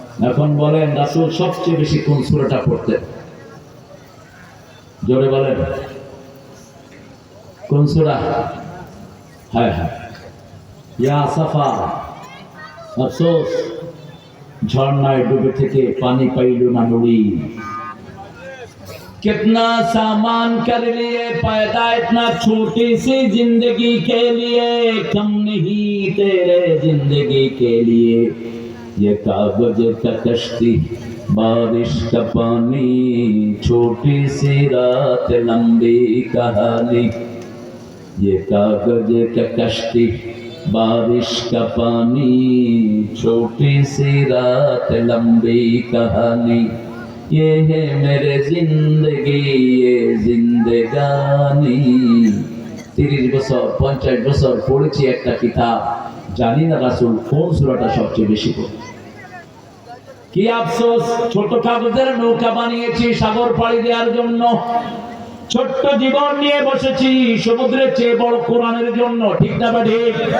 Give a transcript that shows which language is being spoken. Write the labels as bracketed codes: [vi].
[bn] এখন বলেন রাসূল সবচেয়ে বেশি কোন সূরাটা পড়তেন? জোরে বলেন কোন সূরা? হ্যাঁ হ্যাঁ, ইয়া সাফা, আফসোস ঝর্ণায় ডুবে থেকে পানি পাইল না নুড়ি। [hi] कितना सामान कर लिए पैदा इतना छोटी सी जिंदगी के लिए, कम नहीं तेरे जिंदगी के लिए। ये कागज का कश्ती बारिश का पानी, छोटी सी रात लंबी कहानी। ये कागज का कश्ती बारिश का पानी, छोटी सी रात लंबी कहानी। ये है मेरे जिंदगी ये जिंदगानी। [bn] 30 বছর 50 বছর পড়েছি একটা কিতাব, জানি না রাসূল কোন সূরাটা সবচেয়ে বেশি পড়ে। কি আফসোস, ছোট কাগজের নৌকা বানিয়েছি সাগর পাড়ি দেওয়ার জন্য, ছোট্ট জীবন নিয়ে বসেছি সমুদ্রের চেয়ে বড় কোরআনের জন্য। ঠিক না ঠিক?